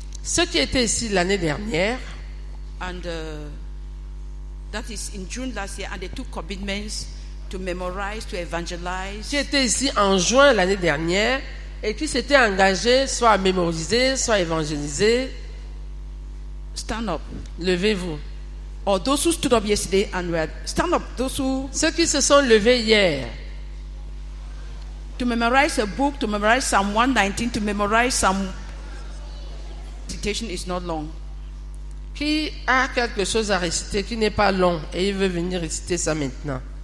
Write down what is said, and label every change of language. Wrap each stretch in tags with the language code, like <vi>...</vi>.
<fr>Ceux qui étaient ici l'année dernière,</fr> <en>and that is in June last year, and they took commitments to memorize, to evangelize.</en> <fr>qui étaient ici en juin l'année dernière et qui s'étaient engagés soit à mémoriser, soit à évangéliser,</fr> <en>Stand up.</en> <fr>levez-vous.</fr> <en>Or those who stood up yesterday and were stand up. Those who</en> <fr>Ceux qui se sont levés hier,</fr> <en>to memorize a book, to memorize Psalm 119, to memorize some citation is not long.</en> <fr>qui a quelque chose à réciter qui n'est pas long et il veut venir réciter ça maintenant.</fr>